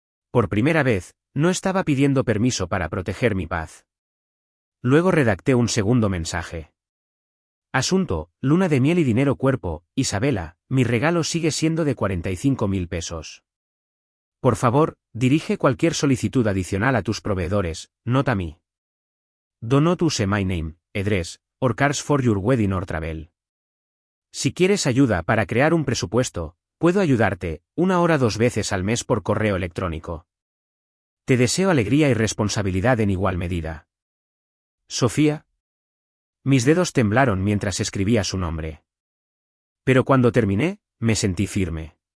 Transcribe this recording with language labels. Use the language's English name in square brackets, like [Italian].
[Spanish] Por primera vez, no estaba pidiendo permiso para proteger mi paz. Luego redacté un segundo mensaje. Asunto, luna de miel y dinero cuerpo, Isabela, mi regalo sigue siendo de 45.000 pesos. Por favor, dirige cualquier solicitud adicional a tus proveedores, [English] not [Spanish] a mí. [English] Do not use my name, address, or cars for your wedding or travel. [Spanish] Si quieres ayuda para crear un presupuesto, puedo ayudarte, 1 hora 2 veces al mes por correo electrónico. Te deseo alegría y responsabilidad en igual medida. Sofía. Mis dedos temblaron mientras escribía su nombre. Pero cuando terminé, me sentí firme.